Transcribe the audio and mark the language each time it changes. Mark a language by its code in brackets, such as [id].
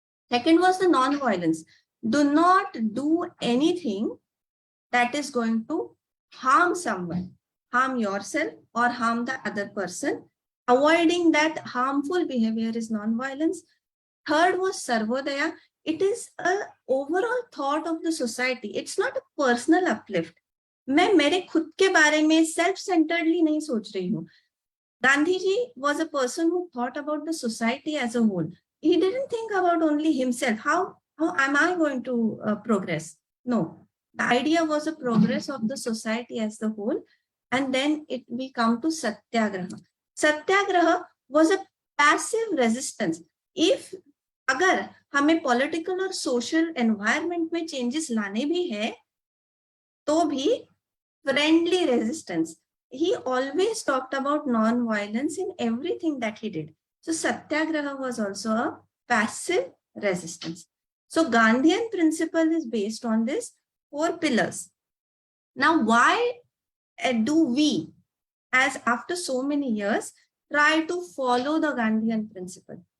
[en] Second was the non-violence. Do not do anything that is going to harm someone, harm yourself or harm the other person. Avoiding that harmful behavior is non-violence. Third was sarvodaya. It is an overall thought of the society. It's not a personal uplift. [hi] मैं मेरे खुद के बारे में self-centeredly नहीं सोच रही हूँ. [en] Gandhiji was a person who thought about the society as a whole. He didn't think about only himself. How am I going to progress? No. The idea was a progress of the society as the whole. And then we come to Satyagraha. Satyagraha was a passive resistance. [hi] If अगर हमें political और social environment में changes लाने भी है, तो भी friendly resistance. [en] He always talked about non-violence in everything that he did. So Satyagraha was also a passive resistance. So Gandhian principle is based on this 4 pillars. Now, why do we, as after so many years, try to follow the Gandhian principle?